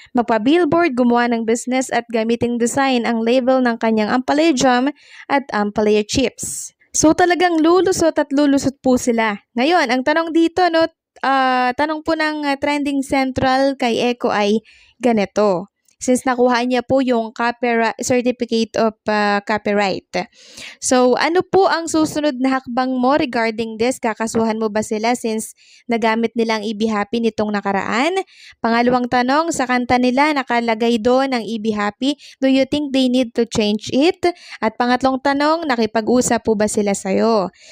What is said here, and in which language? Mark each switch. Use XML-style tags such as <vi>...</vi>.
<tl>Magpa-billboard, gumawa ng business at gamiting design ang label ng kanyang Ampalaya Jam at Ampalaya Chips. So talagang lulusot at lulusot po sila. Ngayon, ang tanong dito, tanong po ng Trending Central kay Echo ay ganito.</tl> <en>since</en> <tl>nakuha niya po yung</tl> <en>certificate of copyright.</en> <tl>So, ano po ang susunod na hakbang mo</tl> <en>regarding this?</en> <tl>Kakasuhan mo ba sila since nagamit nilang EB Happy nitong nakaraan? Pangalawang tanong, sa kanta nila nakalagay doon ang EB Happy.</tl> <en>Do you think they need to change it?</en> <tl>At pangatlong tanong, nakipag-usap po ba sila sa'yo?</tl>